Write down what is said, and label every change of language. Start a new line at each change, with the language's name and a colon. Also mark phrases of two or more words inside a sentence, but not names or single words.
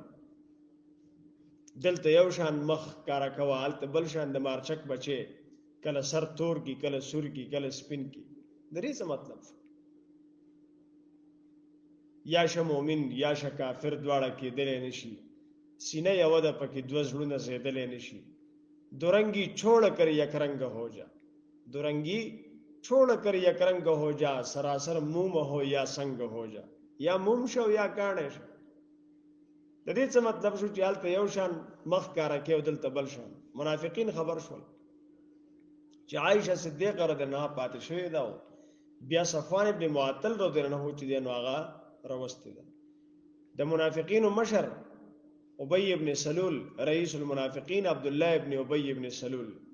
Pashto: دلته یو شان مخ کارا کوال ته بل شان د مارچک بچي کله سر تور کی کله سور کی کله سپین کی درې څه مطلب یا شه مؤمن یا شه کافر دواړه کېدلی نشي سینه یو ده پکې دوه زړونه زیدلی نشي
Urdu: دورنگی چھوڑ کر یک رنگ ہو جا دورنگی چھوڑ کر یک رنگ ہو جا سراسر موم ہو یا سنگ ہو جا
Pashto: یا موم شو یا کاڼی شو د دې څه مطلب شو چې هلته یو شان مخ کاره کې او دلته بل شان منافقین خبر شول چې عایشه صدیقه
Arabic: رضی الله عنها
Pashto: پاتې شوې ده بیا صفوان ابن معطل
Arabic: رضی الله عنه
Pashto: چې دی نو هغه راوستې ده د منافقینو مشر ابی ابن سلول
Arabic: رئیس المنافقین
Pashto: عبد الله ابن ابی ابن سلول